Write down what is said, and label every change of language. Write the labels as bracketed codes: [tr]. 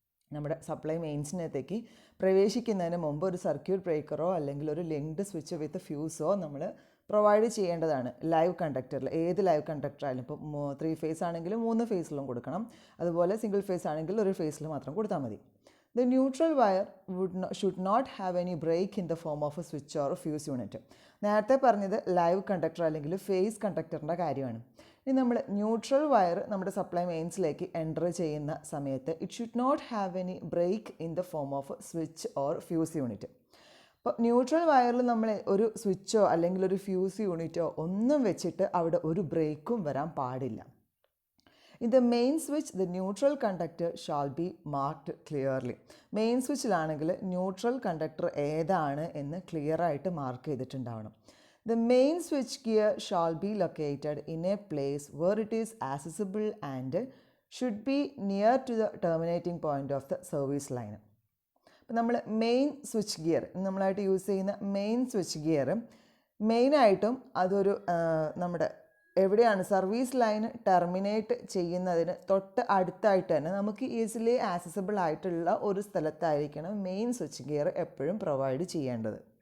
[ml] നമ്മുടെ സപ്ലൈ മെയിൻസിനകത്തേക്ക് പ്രവേശിക്കുന്നതിന് മുമ്പ് ഒരു സർക്യൂട്ട് ബ്രേക്കറോ അല്ലെങ്കിൽ ഒരു ലിങ്ക്ഡ് സ്വിച്ച് വിത്ത് ഫ്യൂസോ നമ്മൾ പ്രൊവൈഡ് ചെയ്യേണ്ടതാണ്. ലൈവ് കണ്ടക്ടറിൽ ഏത് ലൈവ് കണ്ടക്ടർ ആയാലും ഇപ്പോൾ 3 ഫേസ് ആണെങ്കിലും 3 ഫേസിലും കൊടുക്കണം, അതുപോലെ സിംഗിൾ ഫേസ് ആണെങ്കിൽ ഒരു ഫേസിൽ മാത്രം കൊടുത്താൽ മതി. [en] The neutral wire should not have any break in the form of a switch or a fuse unit. [ml] നേരത്തെ പറഞ്ഞത് ലൈവ് കണ്ടക്ടർ അല്ലെങ്കിൽ ഫേസ് കണ്ടക്ടറിൻ്റെ കാര്യമാണ്. ഇനി നമ്മൾ ന്യൂട്രൽ വയർ നമ്മുടെ സപ്ലൈ മെയിൻസിലേക്ക് എൻ്റർ ചെയ്യുന്ന സമയത്ത് [en] It should not have any break in the form of switch or fuse unit. [ml] അപ്പോൾ ന്യൂട്രൽ വയറിൽ നമ്മൾ ഒരു സ്വിച്ചോ അല്ലെങ്കിൽ ഒരു ഫ്യൂസ് യൂണിറ്റോ ഒന്നും വെച്ചിട്ട് അവിടെ ഒരു ബ്രേക്കും വരാൻ പാടില്ല. [en] In the main switch, the neutral conductor shall be marked clearly. [ml] Main സ്വിച്ചിലാണെങ്കിൽ neutral conductor ഏതാണ് എന്ന് ക്ലിയർ ആയിട്ട് mark ചെയ്തിട്ടുണ്ടാവണം. [en] The main switch gear shall be located in a place where it is accessible and should be near to the terminating point of the service line. [ml] അപ്പോൾ നമ്മൾ main switch gear നമ്മളായിട്ട് use ചെയ്യുന്ന main switch gear മെയിനായിട്ടും അതൊരു നമ്മുടെ എവിടെയാണ് service line terminate ചെയ്യുന്നതിന് തൊട്ട് അടുത്തായിട്ട് തന്നെ നമുക്ക് ഈസിലി ആക്സസിബിൾ ആയിട്ടുള്ള ഒരു സ്ഥലത്തായിരിക്കണം മെയിൻ സ്വിച്ച് ഗിയർ എപ്പോഴും പ്രൊവൈഡ് ചെയ്യേണ്ടത്.